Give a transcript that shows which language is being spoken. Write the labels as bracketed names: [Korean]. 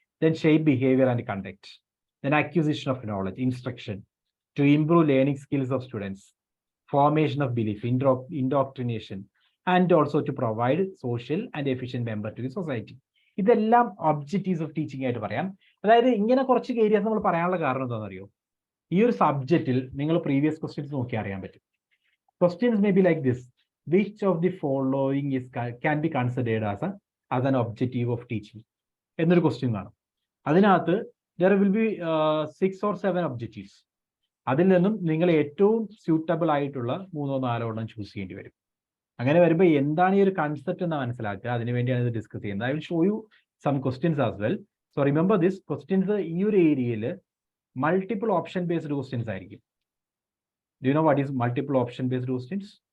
[English] Then shape behaviour and conduct. Then acquisition of knowledge, instruction to improve learning skills of students, formation of belief, indoctrination, and also to provide social and efficient member to the society. [Malayalam] ഇതെല്ലാം objectives of teaching ആയിട്ട് പറയാം. അതായത് ഇങ്ങനെ കുറച്ച് areas നമ്മൾ പറയാനുള്ള കാരണം എന്താണെന്നറിയോ? ഈ ഒരു സബ്ജക്റ്റിൽ നിങ്ങൾ പ്രീവിയസ് ക്വസ്റ്റ്യൻസ് നോക്കി അറിയാൻ പറ്റും. [English] Questions may be like this: which of the following can be considered as an objective of teaching? [Malayalam] എന്നൊരു ക്വസ്റ്റ്യൻ കാണും. അതിനകത്ത് [English] there will be 6 or 7 objectives. [Malayalam] അതിൽ നിന്നും നിങ്ങൾ ഏറ്റവും സ്യൂട്ടബിൾ ആയിട്ടുള്ള 3-4 ചൂസ് ചെയ്യേണ്ടി വരും. അങ്ങനെ വരുമ്പോൾ എന്താണ് ഈ ഒരു കൺസെപ്റ്റ് എന്ന് മനസ്സിലാക്കുക. അതിനുവേണ്ടിയാണ് ഇത് ഡിസ്കസ് ചെയ്യുന്നത്. [English] I will show you some questions as well. So remember this questions [Malayalam] ഈ ഒരു ഏരിയയിൽ മൾട്ടിപ്പിൾ ഓപ്ഷൻ ബേസ്ഡ് ക്വസ്റ്റ്യൻസ് ആയിരിക്കും. [English] Do you know what is multiple option based questions?